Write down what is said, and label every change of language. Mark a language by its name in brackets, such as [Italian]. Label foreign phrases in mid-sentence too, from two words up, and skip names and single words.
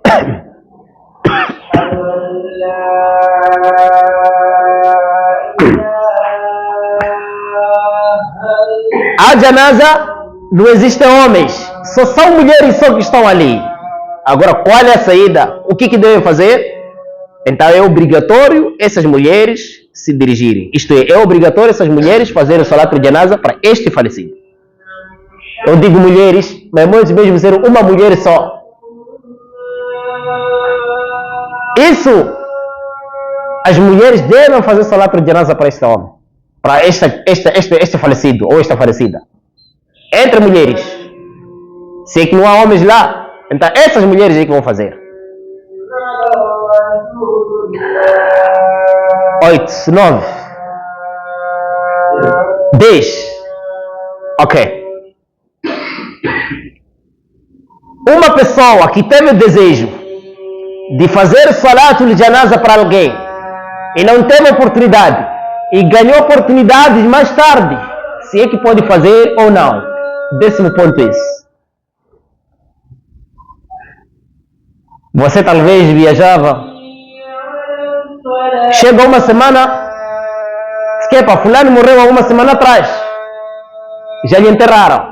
[Portuguese] A janaza não existem homens, só são mulheres só que estão ali. Agora, qual é a saída? O que devem fazer? Então é obrigatório essas mulheres se dirigirem. Isto é obrigatório essas mulheres fazerem [Arabic] صلاة الجنازة [Portuguese] para este falecido. Eu digo mulheres, mas muitas vezes ser uma mulher só. Isso, as mulheres devem fazer [Arabic] صلاة الجنازة [Portuguese] para este homem, para este falecido ou esta falecida. Entre mulheres. Se é que não há homens lá, então essas mulheres é que vão fazer. 8, 9, 10. Ok. Uma pessoa que teve o desejo de fazer [Arabic] صلاة الجنازة [Portuguese] para alguém e não teve oportunidade e ganhou oportunidades mais tarde, se é que pode fazer ou não. 10º ponto é esse. Você talvez viajava, chega uma semana, esquepa, fulano morreu há uma semana atrás, já lhe enterraram.